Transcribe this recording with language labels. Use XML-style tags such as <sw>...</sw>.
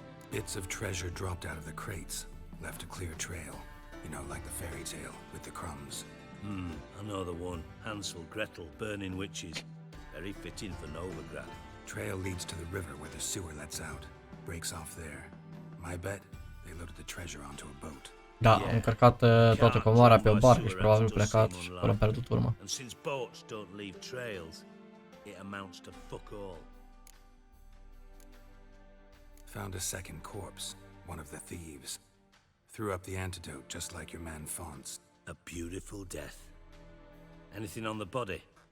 <en>Bits of treasure dropped out of the crates. Left a clear trail. You know, like the fairy tale with the crumbs. I know the one. Hansel, Gretel, burning witches. Very fitting for Novigrad. Trail leads to the river where the sewer lets out. Breaks off there. My bet, they loaded the treasure onto a boat.</en> <ro>Da, am încărcat toată comoara pe o barcă și probabil plecat și fără pierdut urmă.</ro> <en>And since boats don't leave trails, it amounts to fuck all. Found a second corpse, one of the thieves. Threw up the antidote just like your man Fonz. A beautiful death. Anything on the body?</en>